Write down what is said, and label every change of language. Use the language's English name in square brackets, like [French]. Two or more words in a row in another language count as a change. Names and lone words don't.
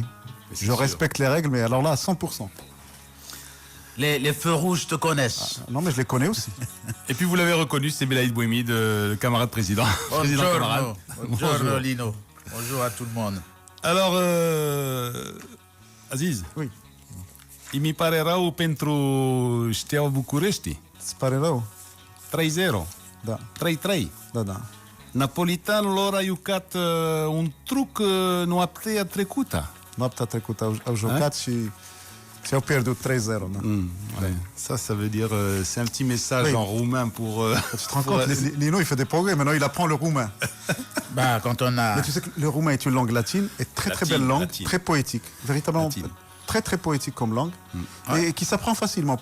[French] Je respecte les règles, mais alors là, à 100%. Les feux rouges te connaissent. Non, mais je les connais aussi. Et puis vous l'avez reconnu, c'est Belaïd Bouhimi, le camarade président. Bonjour, camarade. Bonjour Lino. Bonjour à tout le monde. Alors, Aziz. Oui. [Romanian] Mi pare rău pentru Steaua București. Îți pare rău? 3-0. Da. 3-3. Da. Napolitanul a jucat un truc noaptea trecută. Noaptea trecută au jucat și au pierdut 3-0. Da. [French] Ouais. Ça veut dire, c'est un petit message en roumain pour... Tu te rends compte, Lino, il fait des progrès, maintenant il apprend le roumain. Bah, quand on a... Mais tu sais que le roumain est une langue latine, et très belle langue, très poétique, véritablement très poétique comme langue, et qui s'apprend facilement.